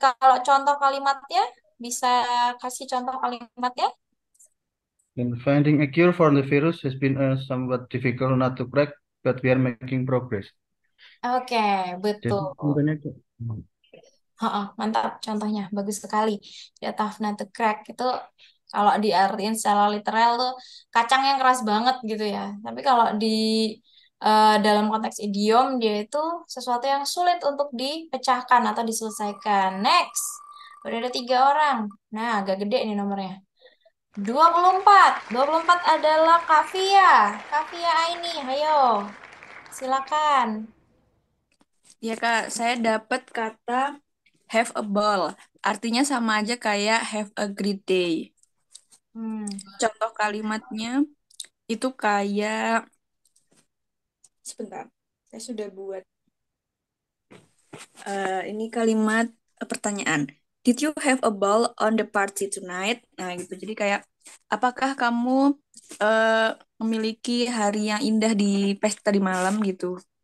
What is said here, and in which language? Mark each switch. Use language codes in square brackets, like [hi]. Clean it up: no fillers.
[id] Kalau contoh kalimatnya, bisa kasih contoh kalimatnya? [en] And finding a cure for the virus has been a somewhat difficult nut to crack, but we are making progress. [id] Oke, Jadi betul. sebenarnya Mantap contohnya, bagus sekali. Ya, tough nut to crack itu kalau diartikan secara literal tuh kacang yang keras banget gitu ya. Tapi kalau di dalam konteks idiom dia itu sesuatu yang sulit untuk dipecahkan atau diselesaikan. Next, udah ada 3 orang. Nah, agak gede nih nomornya. 24 adalah Kavia. Kavia Aini, ayo silakan. Ya Kak, saya dapat kata have a ball. Artinya sama aja kayak have a great day. Contoh kalimatnya itu kayak, sebentar, saya sudah buat ini kalimat pertanyaan. [en] Did you have a ball on the party tonight? [id] Nah gitu, jadi kayak, apakah kamu memiliki hari yang indah di pesta di malam gitu?